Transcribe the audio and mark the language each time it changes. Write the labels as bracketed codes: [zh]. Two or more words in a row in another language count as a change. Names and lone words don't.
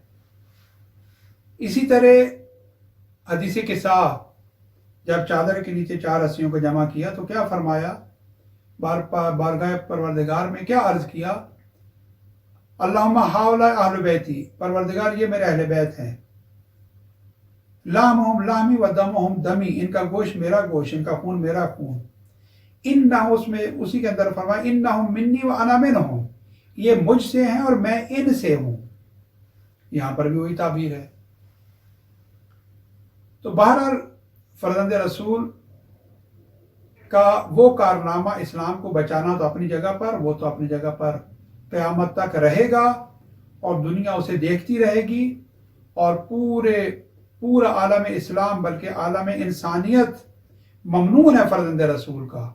[ur] اسی طرح حدیث قصہ، جب چادر کے نیچے چار رسیوں کو جمع کیا تو کیا فرمایا؟ بارگاہ پروردگار میں کیا عرض کیا؟ [ar] اللہم ہؤلاء اہل بیتی، [ur] پروردگار یہ میرے اہل بیت ہیں، [ar] لحمہم لحمی و دمہم دمی، [ur] ان کا گوشت میرا گوشت، ان کا خون میرا خون۔ انہ، اس میں اسی کے اندر فرمایا [ar] انہم منی و انا منہم، [ur] یہ مجھ سے ہیں اور میں ان سے ہوں، یہاں پر بھی وہی تعبیر ہے۔ تو بہرحال فرزند رسول کا وہ کارنامہ اسلام کو بچانا تو اپنی جگہ پر، وہ تو اپنی جگہ پر قیامت تک رہے گا اور دنیا اسے دیکھتی رہے گی، اور پورا عالم اسلام بلکہ عالم انسانیت ممنون ہے فرزند رسول کا۔